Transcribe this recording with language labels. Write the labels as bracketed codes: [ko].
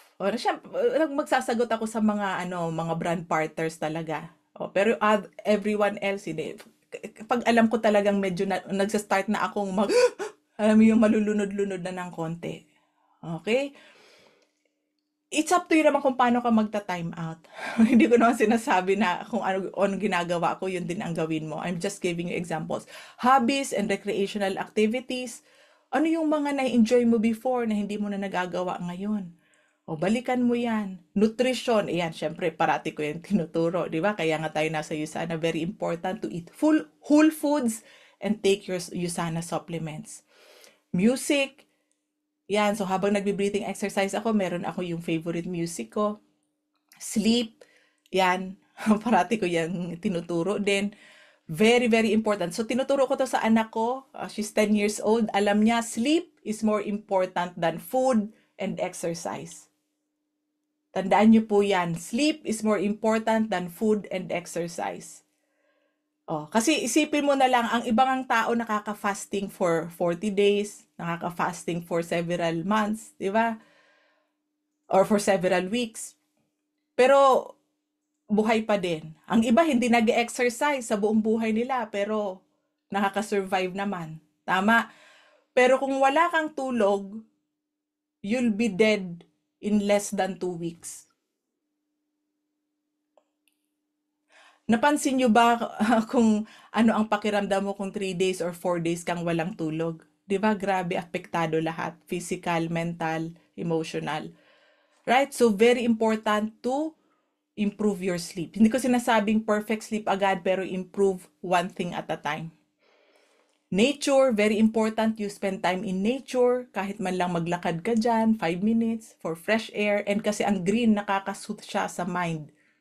[tl] O, magsasagot ako sa mga brand partners talaga. [en] Pero everyone else, [tl] hindi. Pag alam ko talagang medyo nagsa-start na akong alam mo yung malulunod-lunod na ng konti. [en] Okay? It's up to you [tl] naman kung paano ka magta-time out. Hindi ko naman sinasabi na kung ano ginagawa ko, yun din ang gawin mo. [en] I'm just giving you examples. Hobbies and recreational activities. [tl] Ano yung mga na-enjoy mo before na hindi mo na nagagawa ngayon? Balikan mo yan. Nutrition, ayan, syempre, parati ko yan tinuturo, di ba? Kaya nga tayo nasa [en] USANA, very important to eat whole foods and take your USANA supplements. [tl] Music, yan, so habang nagbe-breathing exercise ako, meron ako yung favorite music ko. Sleep, yan, parati ko yan tinuturo din. [en] Very, very important. [tl] So, tinuturo ko to sa anak ko. [en] She's 10 years old. [tl] Alam niya, [en] sleep is more important than food and exercise. [tl] Tandaan niyo po yan. [en] Sleep is more important than food and exercise. [tl] Kasi isipin mo na lang, ang ibang tao nakaka-fasting for 40 days, nakaka-fasting for several months, di ba? [en] Or for several weeks. [tl] Pero, buhay pa din. Ang iba hindi nag-exercise sa buong buhay nila, pero nakaka-survive naman. Tama? Pero kung wala kang tulog, [en] you'll be dead in less than 2 weeks. [tl] Napansin nyo ba kung ano ang pakiramdam mo kung 3 days or 4 days kang walang tulog? Di ba? Grabe, apektado lahat. [en] Physical, mental, emotional. Right? So, very important to improve your sleep. [tl] Hindi ko sinasabing perfect sleep agad, pero [en] improve one thing at a time. Nature, very important. You spend time in nature. [tl] Kahit man lang maglakad ka dyan, 5 minutes for fresh air. And kasi ang green, nakaka-soothe siya sa mind.